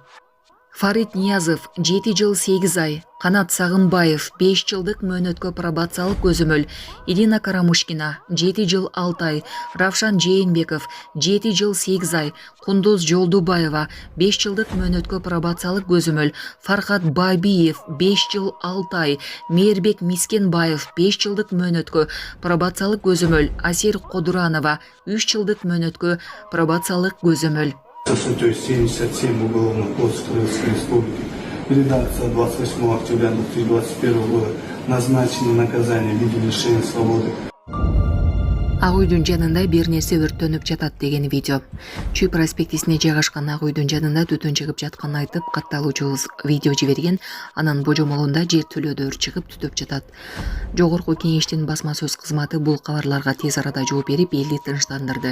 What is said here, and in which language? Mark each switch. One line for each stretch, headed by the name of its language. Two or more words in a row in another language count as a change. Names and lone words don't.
Kyrgyz: Фарид Ниязов 7 жыл 8 ай, Канат Сагынбаев 5 жылдык мөөнөткө пробациялык көзөмөл, Ирина Карамушкина 7 жыл 6 ай, Равшан Жээнбеков 7 жыл 8 ай, Кундуз Жолдубаева 5 жылдык мөөнөткө пробациялык көзөмөл, Фархат Бабиев 5 жыл 6 ай, Мээрбек Мискенбаев 5 жылдык мөөнөткө пробациялык көзөмөл, Асир Кодуранова 3 жылдык мөөнөткө пробациялык көзөмөл.
Russian: То есть 77 Уголовного кодекса Российской Республики, редакция 28 октября 2021 года, назначено наказание в виде лишения свободы.
Kyrgyz: Ак үйдүн жанында бир нерсе өрттөнүп жатат деген видео. Чүй проспектисине жайгашкан ак үйдүн жанында түтүн чыгып жатканын айтып, катталуучубуз видео жиберген. Анан божомолунда жер төлөөдө өрт чыгып түтүп жатат. Жогорку Кеңештин басма сөз кызматы бул кабарларга тез арада жооп берип, элди тынчтандырды.